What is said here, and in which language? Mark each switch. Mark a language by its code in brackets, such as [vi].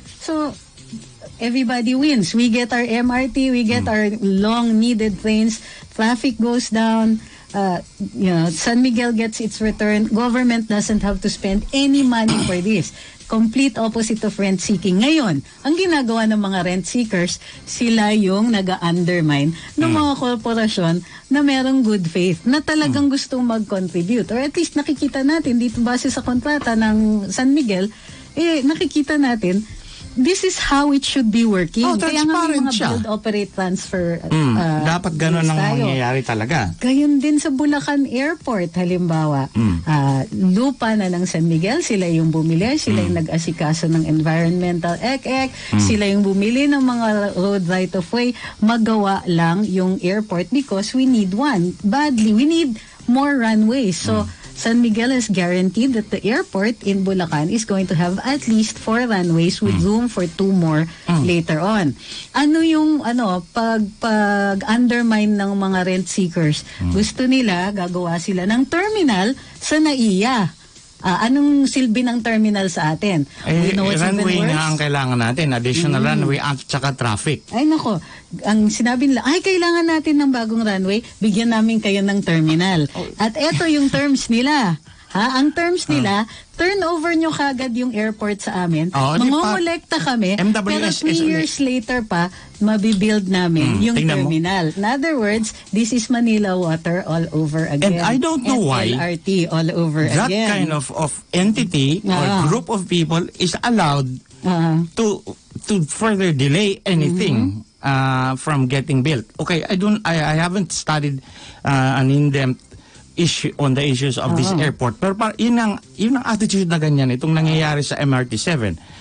[en] So, everybody wins. We get our MRT, we get our long-needed trains, traffic goes down, San Miguel gets its return. Government doesn't have to spend any money for this. Complete opposite of rent seeking. [tl] Ngayon, ang ginagawa ng mga rent seekers, sila yung nag-undermine ng mga korporasyon na merong good faith, na talagang gustong mag-contribute. Or at least nakikita natin dito base sa kontrata ng San Miguel, nakikita natin this is how it should be working. Kaya nga may mga build, operate, transfer. Dapat ganun ang mangyayari talaga. Gayon din sa Bulacan Airport, halimbawa. Lupa na ng San Miguel, sila yung bumili, sila yung nag-asikaso ng environmental sila yung bumili ng mga road right of way, magawa lang yung airport because we need one. [en] Badly, we need more runways. So, San Miguel is guaranteed that the airport in Bulacan is going to have at least 4 runways with room for 2 more later on. [tl] Ano yung pag-undermine ng mga rent seekers? Gusto nila, gagawa sila ng terminal sa NAIA. Anong silbi ng terminal sa atin? Runway nga ang kailangan natin. Additional runway at saka traffic. Ay nako, ang sinabi nila, kailangan natin ng bagong runway, bigyan namin kayo ng terminal. At eto yung terms nila. Ang terms nila, turn over nyo kagad yung airport sa amin, mangongolekta kami, pero 3 years later pa, mabibuild namin yung terminal. [en] In other words, this is Manila Water all over again. And I don't know why LRT all over that again. kind of entity or group of people is allowed to further delay anything from getting built. Okay, I haven't studied an in-depth issue on the issues of this airport. [tl] Pero yun ang attitude na ganyan. Itong nangyayari sa MRT-7.